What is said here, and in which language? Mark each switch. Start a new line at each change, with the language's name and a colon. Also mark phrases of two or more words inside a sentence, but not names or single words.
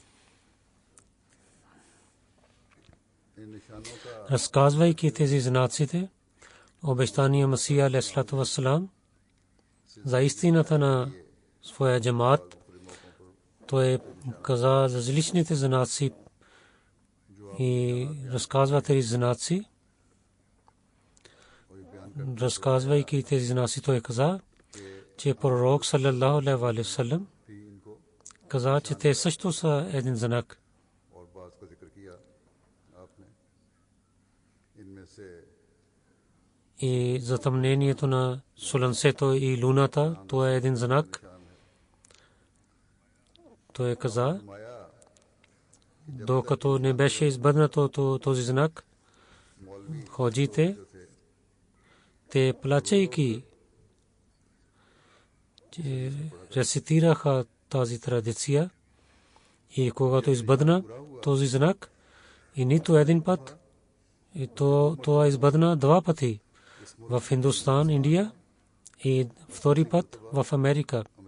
Bulgarian: Разказвайки тези знаците, обещания Масия
Arabic: عليه الصلاة والسلام
Bulgarian: за истината на своя джамаат, той каза за различните знаци и разказва тези знаци. Разказвайки тези знаци, той каза, че пророк
Arabic: صلى الله عليه وسلم
Bulgarian: каза, че те също са един знак. И затъмнението на слънцето и луната, това е един знак. Той каза, докато не беше избъднато този знак, ходжите, те плачейки рецитираха тази традиция и когато избъдна този знак и нито един път, и това избъдна два пъти в Хиндустан, Индия и втори път в Америка.